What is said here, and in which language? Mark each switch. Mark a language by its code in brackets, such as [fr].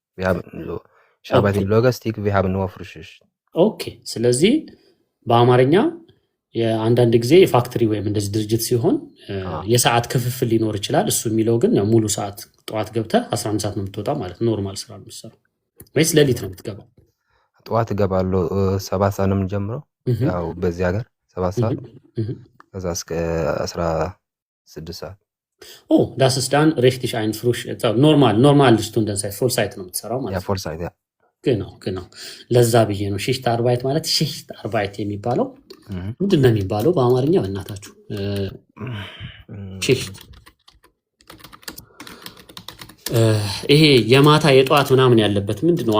[de] Wir haben so, ich arbeite in Logistik, wir haben nur Frühschicht. [am] ኦኬ። ስለዚህ በአማርኛ የአንዳንድ ጊዜ የፋክተሪ ወይም እንደዚህ ድርጅት ሲሆን የሰዓት ክፍፍል ሊኖር ይችላል። እሱ የሚለው ግን ሙሉ ሰዓት ጠዋት ገብተህ 11 ሰዓት ነው የምትወጣው ማለት ኖርማል ስራ ነው የምትሰራው ወይስ ሌሊት ነው የምትገባው? ጠዋት እገባለሁ 7 ሰዓት ነው የምንጀምረው ያው በዚህ ሀገር 7 ሰዓት ከዛ እስከ 16 ሰዓት። [de] das ist dann richtig ein frisch normal Stundenzeit Vollzeit [am] ነው የምትሰራው ማለት ነው። Vollzeit ja. genau ለዛ ብዬ ነው ሺፍት አርባይት ማለት ሺፍት አርባይት የሚባለው ምንድን ነው የሚባለው በአማርኛ በእናታችሁ? ሺፍት ይሄ የማታ የጠዋት ምናምን ያለበት ምንድን ነው?